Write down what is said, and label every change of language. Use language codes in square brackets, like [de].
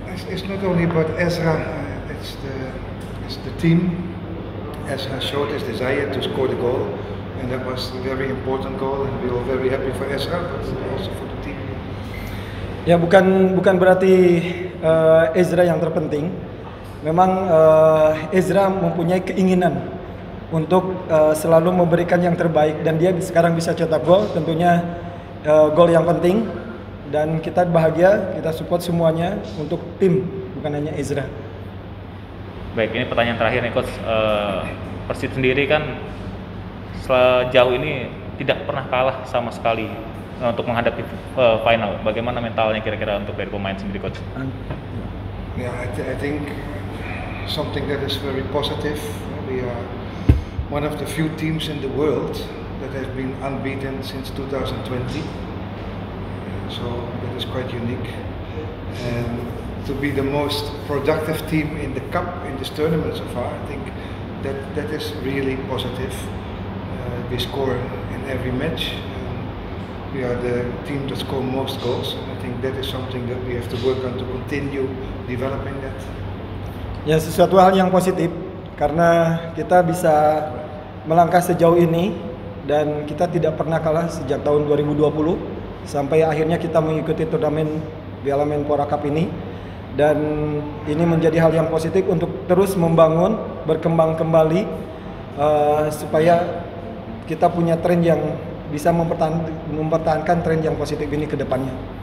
[en] It's not only about Ezra, it's the team. Ezra showed his desire to score the goal, and that was a very important goal, and we were very happy for Ezra, but also for the team. [id] Ya bukan berarti Ezra yang terpenting. Memang Ezra mempunyai keinginan untuk selalu memberikan yang terbaik, dan dia sekarang bisa cetak gol, tentunya gol yang penting, dan kita bahagia, kita support semuanya untuk tim, bukan hanya Ezra. Baik, ini pertanyaan terakhir nih, Coach. Persib sendiri kan sejauh ini tidak pernah kalah sama sekali untuk menghadapi final. Bagaimana mentalnya kira-kira untuk dari pemain sendiri, Coach? [en] Yeah, I think something that is very positive. We are one of the few teams in the world that has been unbeaten since 2020. So that is quite unique. And to be the most productive team in the cup in this tournament so far, I think that is really positive. We score in every match. We are the team that score most goals, and I think that is something that we have to work on to continue developing that. [id] Ya, sesuatu hal yang positif karena kita bisa melangkah sejauh ini dan kita tidak pernah kalah sejak tahun 2020 sampai akhirnya kita mengikuti turnamen Piala Menpora Cup ini, dan ini menjadi hal yang positif untuk terus membangun, berkembang kembali supaya kita punya tren yang bisa mempertahankan tren yang positif ini ke depannya.